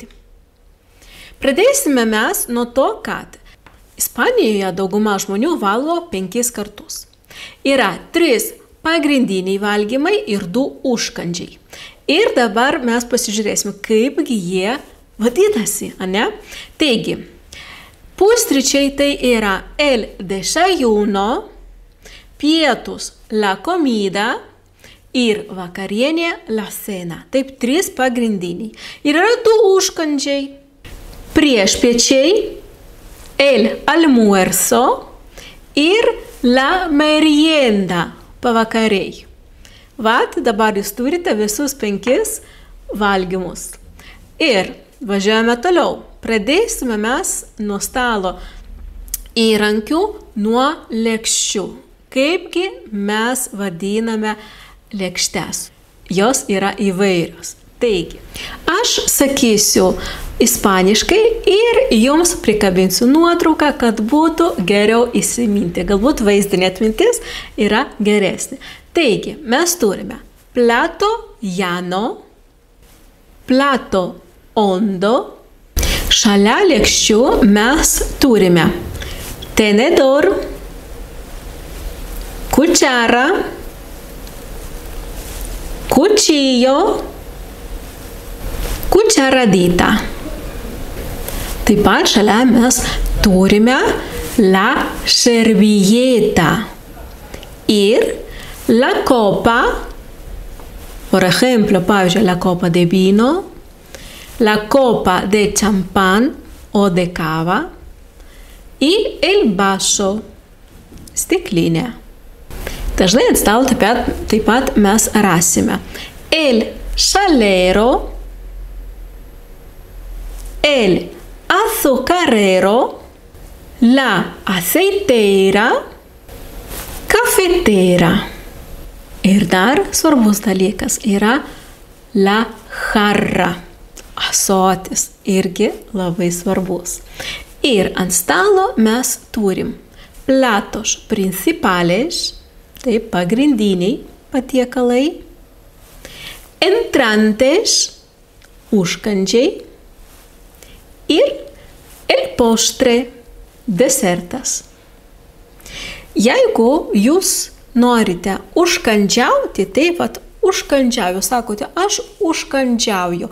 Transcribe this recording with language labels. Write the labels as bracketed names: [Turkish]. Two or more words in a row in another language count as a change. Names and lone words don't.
[Lithuanian] Pradėsime mes nuo to, kad Ispanijoje dauguma žmonių valgo 5 kartus. Yra 3 pagrindiniai valgymai ir 2 užkandžiai. Ir dabar mes pasižiūrėsime, kaipgi jie vadinasi, ane? Taigi, pusryčiai tai yra [Spanish] el desayuno, [Lithuanian] pietus [Spanish] la comida, [Lithuanian] ir vakarienė [Spanish] la cena. [Lithuanian] Taip, 3 pagrindiniai. Ir yra 2 užkandžiai. Priešpiečiai, [Spanish] el almuerzo ir la merienda, [Lithuanian] pavakariai. Vat, dabar jūs turite visus 5 valgymus. Ir važiuojame toliau. Pradėsime mes nuo stalo įrankių, nuo lėkščių. Kaipgi mes vadiname lėkštes. Jos yra įvairios. Taigi, aš sakysiu ispaniškai ir jums prikabinsiu nuotrauką, kad būtų geriau įsiminti. Galbūt vaizdinė atmintis yra geresnė. Taigi, mes turime [Spanish] plato llano, plato hondo. [Lithuanian] Šalia lėkščių mes turime [Spanish] tenedor, cuchara, cuchillo, cucharadita. [Lithuanian] Taip pat šalia mes turime [Spanish] la servilleta ir la copa, por ejemplo, pavyzdžiui, la copa de vino, la copa de champán o de cava y el vaso, [Lithuanian] stiklinė. Dažnai ant stalo taip pat mes rasime [Spanish] el salero, el azucarero, la aceitera, cafetera. [Lithuanian] Ir dar svarbus dalykas yra [Spanish] la jarra, [Lithuanian] ąsotis, irgi labai svarbus. Ir ant stalo mes turim [Spanish] platos principales, [Lithuanian] taip, pagrindiniai patiekalai, entrantes, užkandžiai ir [Spanish] el postre, [Lithuanian] desertas. Jeigu jūs norite užkandžiauti, taip pat užkandžiauju, sakote, aš užkandžiauju.